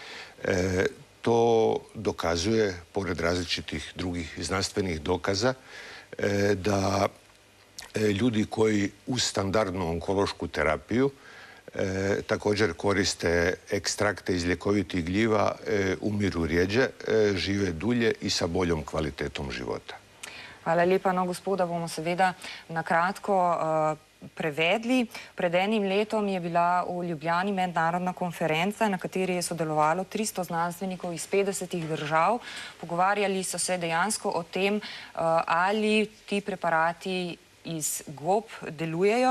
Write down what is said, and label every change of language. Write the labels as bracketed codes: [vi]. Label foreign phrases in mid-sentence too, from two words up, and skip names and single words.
[hr] To dokazuje, pored različitih drugih znanstvenih dokaza, da ljudi koji uz standardnu onkološku terapiju također koriste ekstrakte iz ljekovitih gljiva, umiru rjeđe, žive dulje i sa boljom kvalitetom života. [sl] Hvala lepa. No, gospoda bomo seveda na kratko prevedli. Pred enim letom je bila v Ljubljani mednarodna konferenca, na kateri je sodelovalo 300 znanstvenikov iz 50 držav. Pogovarjali so se dejansko o tem, ali ti preparati iz gob delujejo.